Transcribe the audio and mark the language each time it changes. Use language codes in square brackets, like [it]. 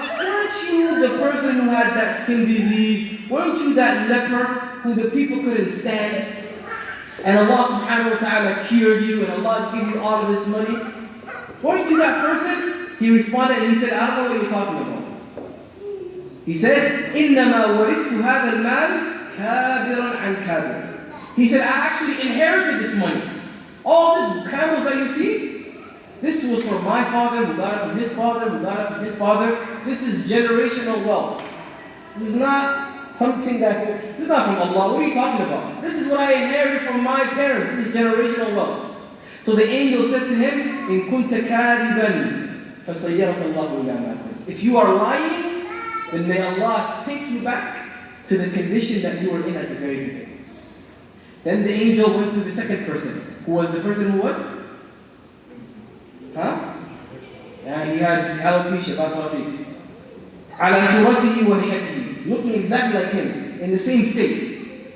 [en] Weren't you the person who had that skin disease? Weren't you that leper who the people couldn't stand? And Allah subhanahu wa ta'ala cured you and Allah gave you all of this money? Weren't you that person? He responded and he said, I don't know what you're talking about. He said, [ar] إِنَّمَا وَرِثْتُ هَذَا الْمَالِ كَابِرًا عَنْ كَابِرٍ. [en] He said, I actually inherited this money. All these camels that you see, this was from my father, who got it from his father, who got it from his father. This is generational wealth. This is not something this is not from Allah. What are you talking about? This is what I inherited from my parents. This is generational wealth. So the angel said to him, [ar] إِن كُنْتَ كَاذِبًا فَسَيَّرَكَ اللَّهُ إِلَى مَا كُنْتَ. [en] If you are lying, then may Allah take you back to the condition that you were in at the very beginning. Then the angel went to the second person. Who was the person who was? Huh? Yeah, he had alopecia, barakallahu [ar] على صورته وهيئته, [en] looking exactly like him, in the same state.